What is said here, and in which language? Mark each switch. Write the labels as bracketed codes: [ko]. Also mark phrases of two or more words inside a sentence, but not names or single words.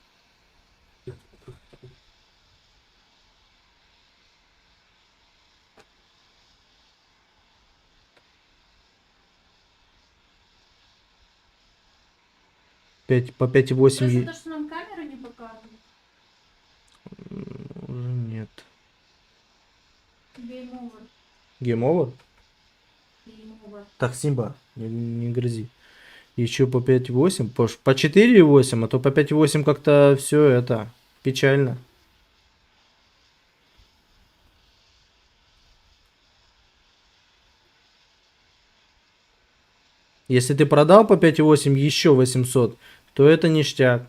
[ru] По 5,8. То есть это что нам камеры не показывают? Уже нет. [en] Game over. Game over? Game over. [ru] Так, Симба, не грызи. Еще по 5,8. По 4,8, а то по 5,8 как-то все это печально. Если ты продал по 5,8 еще 800, то это ништяк.